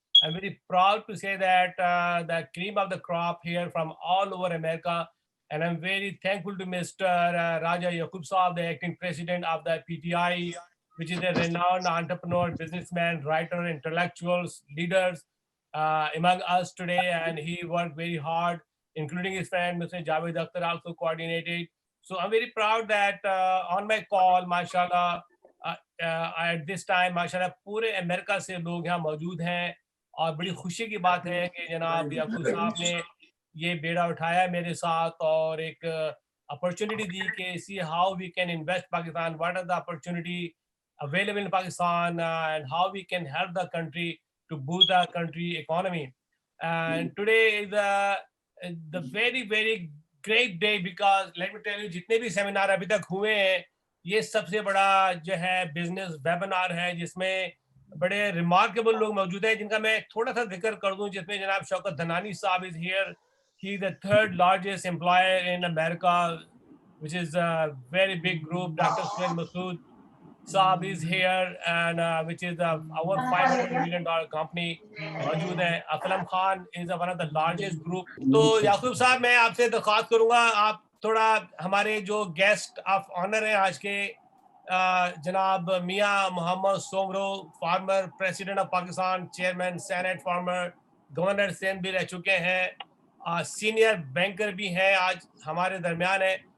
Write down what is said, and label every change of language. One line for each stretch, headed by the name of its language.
English: I'm very proud to say that the cream of the crop here from all over America, and I'm very thankful to Mr. Raja Yaqub Saab, the acting president of the PTI, which is a renowned entrepreneur, businessman, writer, intellectuals, leaders among us today, and he worked very hard, including his friend Mr. Javed Akhtar also coordinated. So I'm very proud that on my call, mashallah, at this time, mashallah,
Hindi: पूरे America से लोग यहाँ मौजूद हैं, और बड़ी खुशी की बात है कि जनाब याकूब साहब ने ये बेड़ा उठाया मेरे साथ और एक अपॉर्चुनिटी दी कि
English: See how we can invest Pakistan, what are the opportunity available in Pakistan, and how we can help the country to boost the country economy. And today is the very, very great day, because let me tell you,
Hindi: जितने भी seminar अभी तक हुए हैं, ये सबसे बड़ा जो है बिजनेस वेबिनार है, जिसमें बड़े रिमार्केबल लोग मौजूद हैं, जिनका मैं थोड़ा सा जिक्र कर दूं, जिसमें जनाब शौकत धनानी साहब
English: is here. He is the third largest employer in America, which is a very big group. Dr. Sohail Masood Saab is here, and which is our $500 million company
Hindi: मौजूद है.
English: Aslam Khan is one of the largest group.
Hindi: तो याकूब साहब, मैं आपसे दरख्वास्त करूंगा, आप थोड़ा हमारे जो गेस्ट ऑफ ऑनर हैं आज के, जनाब मियां Mohammad Soomro, farmer president of Pakistan, chairman senate, farmer governor Sen भी रह चुके हैं, सीनियर बैंकर भी हैं, आज हमारे दरमियान है.